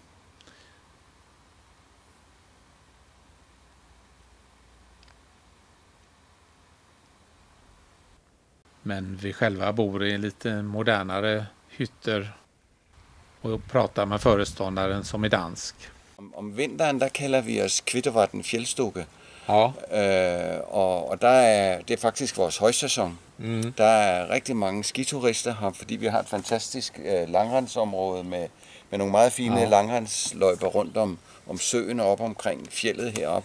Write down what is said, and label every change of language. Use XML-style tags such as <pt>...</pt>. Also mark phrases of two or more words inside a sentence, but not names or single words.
<sv>Men vi själva bor i lite modernare hytter och pratar med föreståndaren som är dansk.</sv> <da>Om vinteren der kalder vi oss Kvittovatn Fjällstuga. Ja. Og det er faktisk vores højsæson. Der er rigtig mange skiturister her, fordi vi har et fantastisk langrendsområde med nogle meget fine langrendsløjper rundt om søen og op omkring fjellet heroppe.</da>